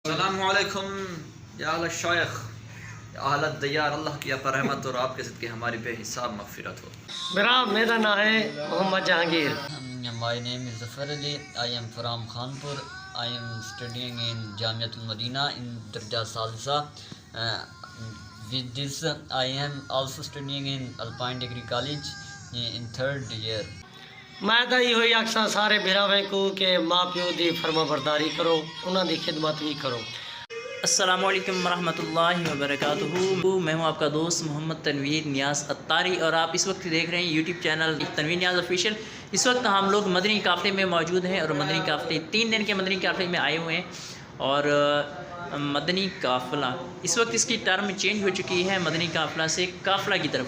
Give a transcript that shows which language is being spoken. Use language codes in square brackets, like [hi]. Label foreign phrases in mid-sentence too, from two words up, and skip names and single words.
[ar] السلام علیکم یا اہل الشیخ یا اہل الدیار، [ur] اللہ کی اپر رحمت اور آپ کے صدقے ہماری بے حساب مغفرت ہو۔ میرا نام ہے محمد جہانگیر۔ [en] My name is Zafar Ali. I am from Khanpur. I am studying in Jamiatul Madina in Darja Salsa. With this, I am also studying in Alpine Degree College in 3rd year. [pa] میں ਤਾਂ ਇਹੋ ਹੀ ਆਖਾਂ ਸਾਰੇ ਭਰਾਵਾਂ کو کہ ਮਾਂ ਪਿਓ ਦੀ ਫਰما ਬਰਦਾਰੀ کرو، انہاں دی خدمت بھی کرو۔ [ar] السلام علیکم ورحمۃ اللہ وبرکاتہ۔ [ur] میں ہوں آپ کا دوست محمد تنویر نیاز اتاری اور آپ اس وقت دیکھ رہے ہیں یوٹیوب چینل تنویر نیاز آفیشیل۔ اس وقت ہم لوگ مدنی قافلے میں موجود ہیں اور مدنی قافلے 3 دن کے مدنی قافلے میں آئے ہوئے ہیں، اور مدنی قافلہ اس وقت اس کی ٹرم چینج ہو چکی ہے مدنی قافلہ سے قافلہ کی طرف۔